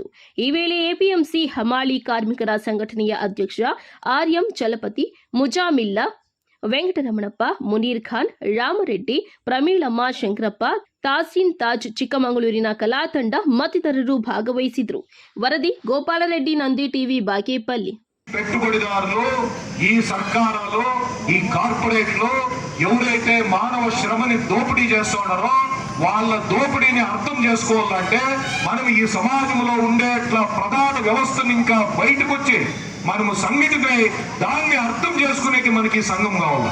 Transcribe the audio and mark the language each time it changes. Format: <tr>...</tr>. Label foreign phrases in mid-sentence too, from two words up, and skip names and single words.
<kn>ಈ ವೇಳೆ ಎಪಿಎಂಸಿ ಹಮಾಲಿ ಕಾರ್ಮಿಕರ ಸಂಘಟನೆಯ ಅಧ್ಯಕ್ಷ ಆರ್ಎಂ ಚಲಪತಿ, ಮುಜಾಮಿಲ್ಲಾ, ವೆಂಕಟರಮಣಪ್ಪ, ಮುನೀರ್ ಖಾನ್, ರಾಮರೆಡ್ಡಿ, ಪ್ರಮೀಳಮ್ಮ, ಶಂಕರಪ್ಪ, ತಾಸೀನ್ ತಾಜ್, ಚಿಕ್ಕಮಗಳೂರಿನ ಕಲಾ ತಂಡ ಮತ್ತಿತರರು ಭಾಗವಹಿಸಿದ್ರು. ವರದಿ ಗೋಪಾಲರೆಡ್ಡಿ, ನಂದಿ ಟಿವಿ, ಬಾಗೇಪಲ್ಲಿ.</kn> <te>పెట్టుబడిదారులు, ఈ సర్కారాలు, ఈ కార్పొరేట్లు ఎవరైతే మానవ శ్రమని దోపిడీ చేస్తున్నారో వాళ్ళ దోపిడీని అర్థం చేసుకోవాలంటే మనం ఈ సమాజంలో ఉండేట్లా ప్రధాన వ్యవస్థను ఇంకా బయటకు వచ్చి మనము సంఘటితమై దాన్ని అర్థం చేసుకునేకి మనకి సంఘం కావాలా.</te>